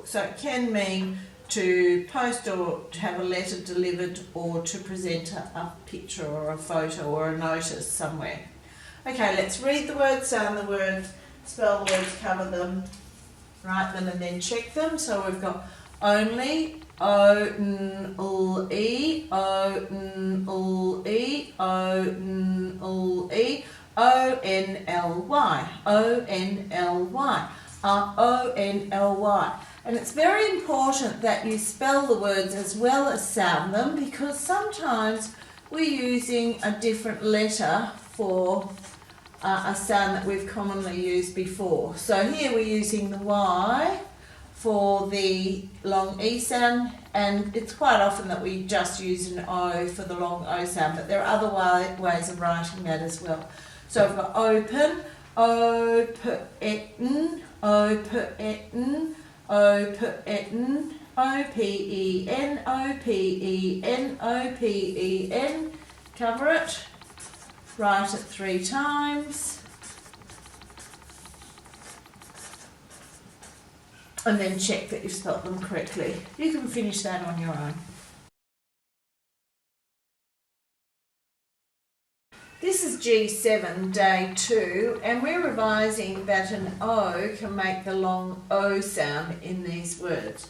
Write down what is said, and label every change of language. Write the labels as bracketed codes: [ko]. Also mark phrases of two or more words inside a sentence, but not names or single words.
[en] So it can mean to post or to have a letter delivered or to present a picture or a photo or a notice somewhere. Okay, let's read the words, sound the words, spell the words, cover them, write them and then check them. So we've got only, O-N-L-E, O-N-L-E, O-N-L-E, O-N-L-Y, O-N-L-Y, O-N-L-Y. And it's very important that you spell the words as well as sound them, because sometimes we're using a different letter for a sound that we've commonly used before. So here we're using the Y for the long E sound, and it's quite often that we just use an O for the long O sound, but there are other ways of writing that as well. So I've got open, open, open, open, O-P-E-N, O-P-E-N, O-P-E-N. Cover it. Write it 3 times. And then check that you've spelt them correctly. You can finish that on your own. This is G7, day 2, and we're revising that an O can make the long O sound in these words.